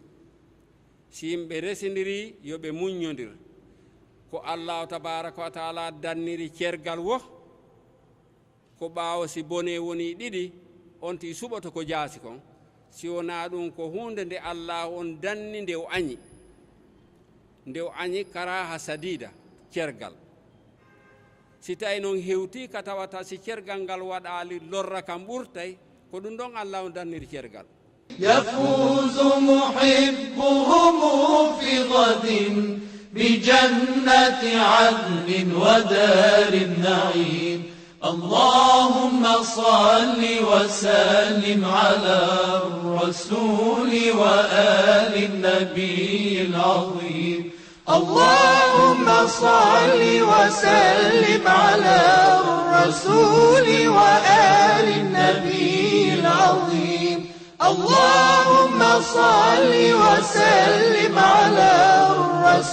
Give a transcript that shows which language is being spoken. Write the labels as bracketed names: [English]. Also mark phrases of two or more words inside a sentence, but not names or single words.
[Fula] si yimɓe residiri yoɓe muñodir ko [Arabic] الله تبارك وتعالى [Fula] danniri cergal wo ko ɓaawo si bone woni ɗiɗi on ti suɓoto ko jaasi kon si wona ɗum ko hunde nde allah on danni nde o añi [Arabic] كراهة شديدة [Fula] cergal si tawi noon hewti ka tawata si cergal ngal waɗali lorra kam ɓurtay ko ɗum ɗon allah on danniri cergal [Arabic] يفوز محبهم في غد بجنة عدن ودار النعيم اللهم صل وسلم على الرسول وآل النبي العظيم اللهم صل وسلم على الرسول وآل النبي العظيم اللهم صل وسلم على الرسول